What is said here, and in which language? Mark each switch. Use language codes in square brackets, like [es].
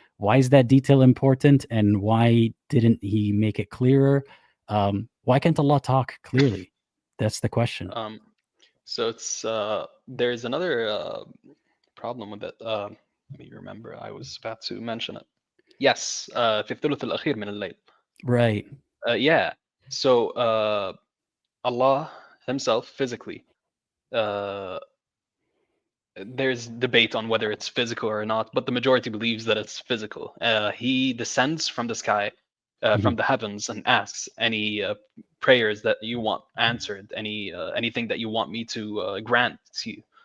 [en] Why is that detail important, and why didn't he make it clearer? Why can't Allah talk clearly? That's the question. So it's there's another problem with it. Let me remember. I was about to mention it. Yes, [ar] في الثلث الأخير من الليل. [en] Right. Yeah. So Allah Himself physically. Uh, there's debate on whether it's physical or not, but the majority believes that it's physical. He descends from the sky, Mhm. from the heavens, and asks any prayers that you want answered, anything that you want me to grant to you.